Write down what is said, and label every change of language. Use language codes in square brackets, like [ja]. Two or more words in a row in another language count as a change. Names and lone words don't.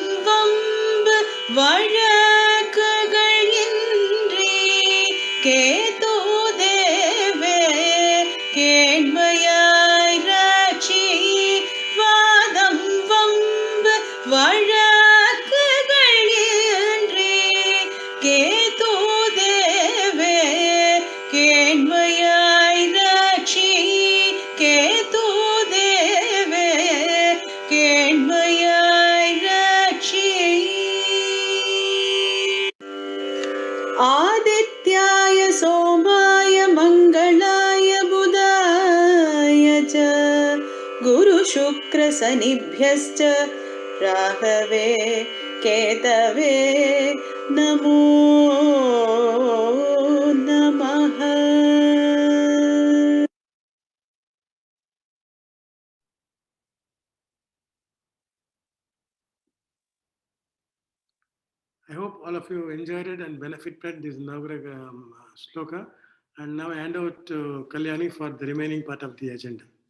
[ta] வம்பு வழக்குகள் இன்றி கேது தேவே கேண்மையாய் ரட்சி வாதம் வம்பு வழக்குகள் இன்றி கேது தேவே கேண்மையாய் ரட்சி கேது தேவே கேண்மையாய் ரட்சி [sa] आदित्याय सोमाय मङ्गलाय बुधाय च गुरुशुक्र शनिभ्यश्च राहवे केतवे नमो नमः। [en] I hope all of you enjoyed it and benefited this Navagraha sloka. And now I hand over to Kalyani for the remaining part of the agenda.